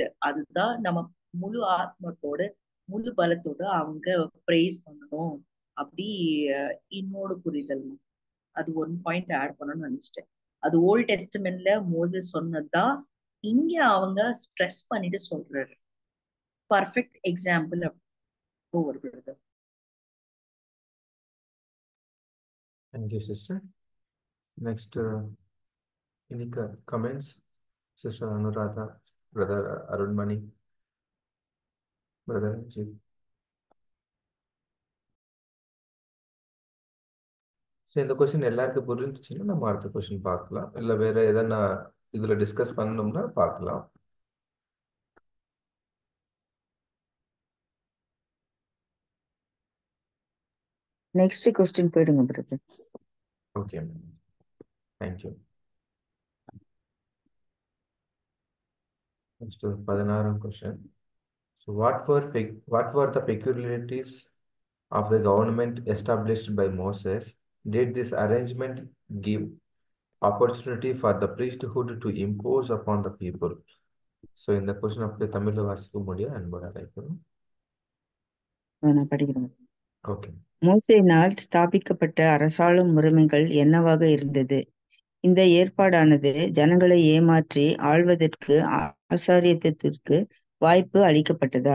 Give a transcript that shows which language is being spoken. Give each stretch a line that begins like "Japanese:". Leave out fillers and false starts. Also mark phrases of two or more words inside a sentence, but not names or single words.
Tamil: அதுதான் நம்ம முழு ஆத்மத்தோட முழு பலத்தோட அவங்க பிரைஸ் பண்ணணும். அப்படி என்னோட புரிதல். அது
English: one point add
Tamil: பண்ணணும்னு நினைச்சிட்டேன். அது ஓல்ட் டெஸ்டமெண்ட்ல மோசஸ் சொன்னதுதான் இங்க அவங்க ஸ்ட்ரெஸ் பண்ணிட்டு சொல்றாரு.
English: perfect example
Tamil: ஒரு பிரதர்.
English: Thank you, sister. Next, any comments? Sister Anuradha, Brother Arunmani, Brother Ajit.
Tamil: ஸோ இந்த கொஸ்டின் எல்லாருக்கும் புரிஞ்சுச்சுன்னா நம்ம அடுத்த கொஸ்டின் பார்க்கலாம். இல்லை வேற எதனா இதில் டிஸ்கஸ் பண்ணணும்னா பார்க்கலாம்.
English: next question
Tamil: போயிடுங்க பிரதர். ஓகே,
English: தேங்க்யூ. Next, 16th question. So what were the peculiarities of the government established by Moses? Did this arrangement give opportunity for the priesthood to impose upon the people? So in the question of the Tamil
Tamil: வாசிக்க முடியும் அன்போட அழைக்கிறோம். நான் படிக்கிறேன். ஓகே. மோசேயினால் ஸ்தாபிக்கப்பட்ட அரசாளும் முறைமைகள் என்னவாக இருந்தது? இந்த ஏற்பாடானது ஜனங்களை ஏமாற்றி ஆள்வதற்கு ஆசாரியத்திற்கு வாய்ப்பு அளிக்கப்பட்டதா?